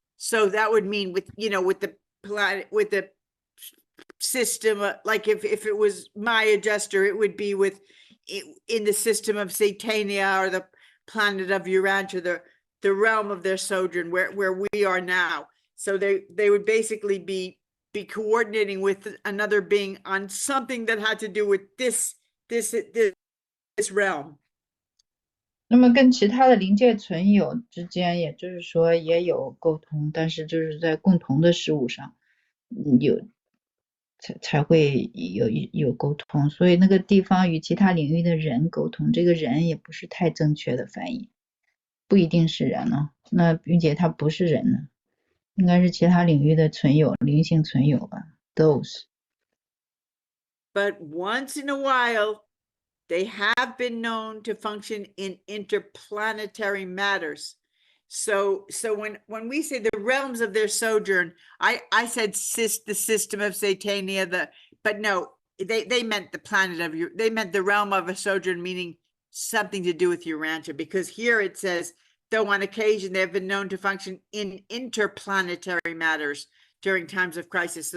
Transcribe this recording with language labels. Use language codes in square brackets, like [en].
[en] So that would mean with the planet, with the system, like if it was my adjuster, it would be in the system of Satania or the planet of Urantia, the realm of their sojourn, where we are now. So they would basically be coordinating with another being on something that had to do with this realm. [zh] 那么跟其他的灵界存有之间，也就是说也有沟通，但是就是在共同的事物上，才会有沟通。所以那个地方与其他领域的人沟通，这个人也不是太正确的翻译，不一定是人呢。那并且他不是人呢，应该是其他领域的存有，灵性存有吧。 [en] Those. But once in a while, they have been known to function in interplanetary matters. So when we say the realms of their sojourn, I said the system of Satania, but no, they meant the planet of they meant the realm of a sojourn, meaning something to do with Urantia, because here it says, though on occasion they have been known to function in interplanetary matters during times of crisis.